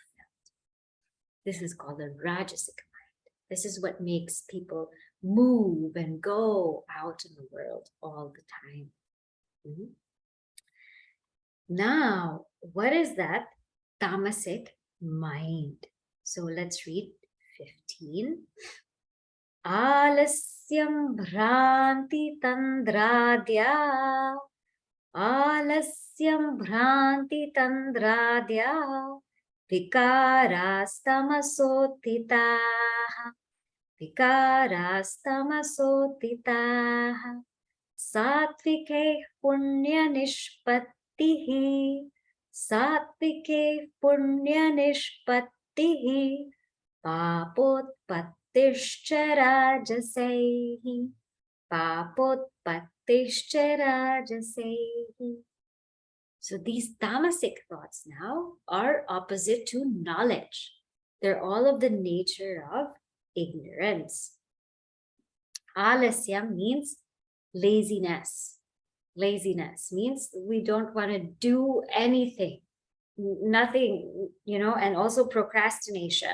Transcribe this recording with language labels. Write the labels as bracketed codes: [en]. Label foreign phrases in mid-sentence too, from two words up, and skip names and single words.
[en] This is called a rajasic mind. This is what makes people move and go out in the world all the time. Mm-hmm. Now, what is that tamasic mind? So let's read 15. [sa] आलस्यं भ्रान्ति तन्द्राद्या. आलस्यं भ्रान्ति तन्द्राद्या. विकारास्तामसोदिताः. विकारास्तामसोदिताः. सात्त्विके पुण्य निष्पत्तिः. सात्त्विके पुण्य निष्पत्तिः. पापोत्पत्तिश्च राजसे. पापोत्पत्तिश्च राजसे. [en] So these tamasic thoughts now are opposite to knowledge. They're all of the nature of ignorance. Alasya means laziness. Laziness means we don't want to do anything, nothing, and also procrastination.